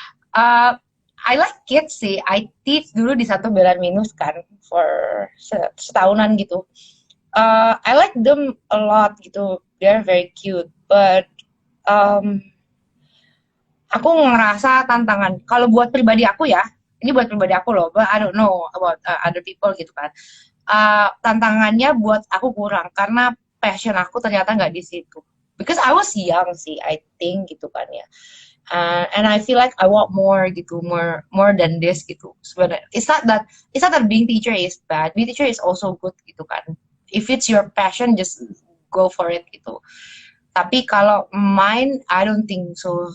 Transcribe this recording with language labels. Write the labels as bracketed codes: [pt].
[en] Uh, I like kids sih. I teach dulu di satu Belar Minus kan for setahunan gitu. I like them a lot gitu. They're very cute. [id] But um, aku ngerasa tantangan. Kalau buat pribadi aku ya, ini buat pribadi aku loh. [en] But I don't know about other people gitu kan. [id] Tantangannya buat aku kurang karena passion aku ternyata nggak di situ. [en] Because I was young sih, I think gitu kan ya. And I feel like I want more gitu, more than this gitu. Sebenarnya it's not that being teacher is bad. Being teacher is also good gitu kan. If it's your passion, just go for it gitu. [id] Tapi kalau [en] mine, I don't think so.